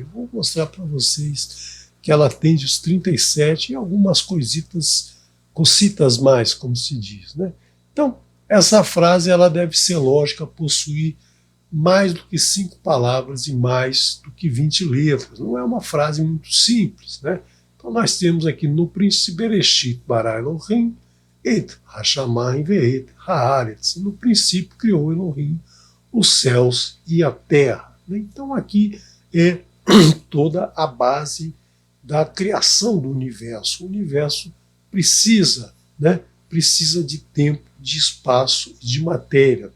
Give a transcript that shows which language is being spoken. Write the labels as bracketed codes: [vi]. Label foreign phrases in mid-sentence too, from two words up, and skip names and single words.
[pt] Eu vou mostrar para vocês que ela atende os 37 e algumas cocitas mais, como se diz. Né? Então, essa frase ela deve ser lógica, possuir mais do que 5 palavras e mais do que 20 letras. Não é uma frase muito simples. Né? Então, nós temos aqui no princípio, [he] בראשית ברא אלוהים את השמים ואת הארץ. [pt] No princípio, criou Elohim os céus e a terra. Então, aqui é toda a base da criação do universo. O universo precisa, né? Precisa de tempo, de espaço, de matéria.